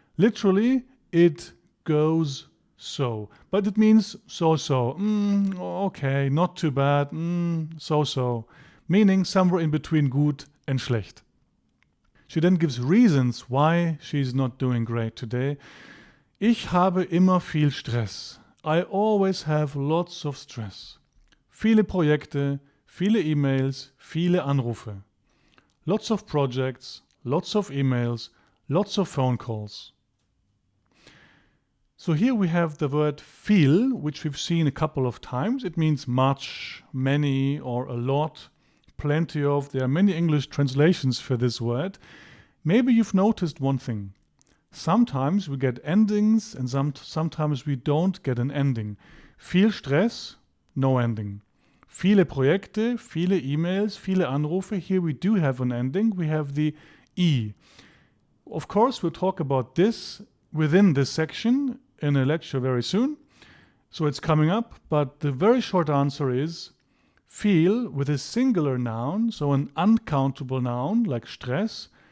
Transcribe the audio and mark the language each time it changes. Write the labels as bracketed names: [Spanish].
[English] Literally, it goes so. But it means so-so. Okay, not too bad. So-so. Meaning somewhere in between gut and schlecht. She then gives reasons why she's not doing great today. [German] Ich habe immer viel Stress. [English] I always have lots of stress. [German] Viele Projekte, viele E-Mails, viele Anrufe. [English] Lots of projects, lots of emails, lots of phone calls. So here we have the word viel, which we've seen a couple of times. It means much, many, or a lot. Plenty of. There are many English translations for this word. Maybe you've noticed one thing. Sometimes we get endings and sometimes we don't get an ending. [German] Viel Stress, [English] no ending. [German] Viele Projekte, viele E-Mails, viele Anrufe. [English] Here we do have an ending. We have the E. Of course, we'll talk about this within this section in a lecture very soon. So it's coming up. But the very short answer is viel with a singular noun, so an uncountable noun like stress.